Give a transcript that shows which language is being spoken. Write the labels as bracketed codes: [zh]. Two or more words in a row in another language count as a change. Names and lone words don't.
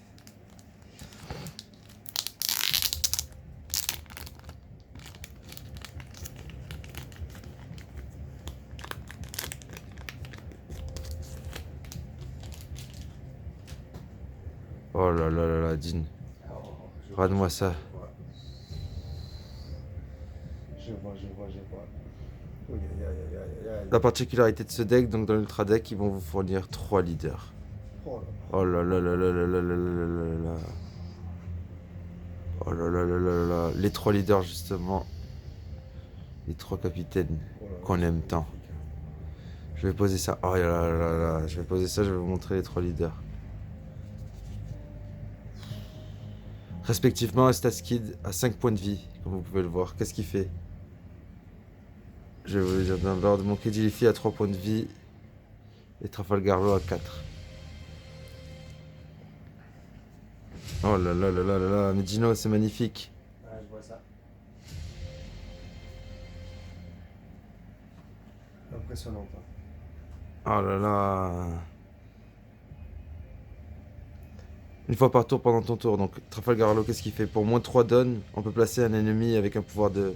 [fr] Oh là là là là, Dean. Regarde-moi ça. Je vois. Oui, aïe, aïe, aïe, aïe, aïe. La particularité de ce deck, donc dans l'Ultra Deck, ils vont vous fournir 3 leaders. Oh là là. Oh là là là là là là là là là là là. Oh là là là là là. Les 3 leaders, justement. Les 3 capitaines Oh là là, qu'on c'est aime tant. magnifique, hein. Je vais poser ça. Oh là là là là. Je vais poser ça, je vais vous montrer les 3 leaders. Respectivement, Staskid a 5 points de vie, comme vous pouvez le voir. Qu'est-ce qu'il fait? Je vais vous le dire dans l'ordre. Mon Kedilifi a 3 points de vie. Et Trafalgar Law a 4. Oh là là là là là là. Mais Gino, c'est magnifique. Ah, je vois ça. Impressionnant, hein. Oh là là. Une fois par tour pendant ton tour. Donc Trafalgar Law, qu'est-ce qu'il fait? Pour moins 3 dons, on peut placer un ennemi avec un pouvoir de.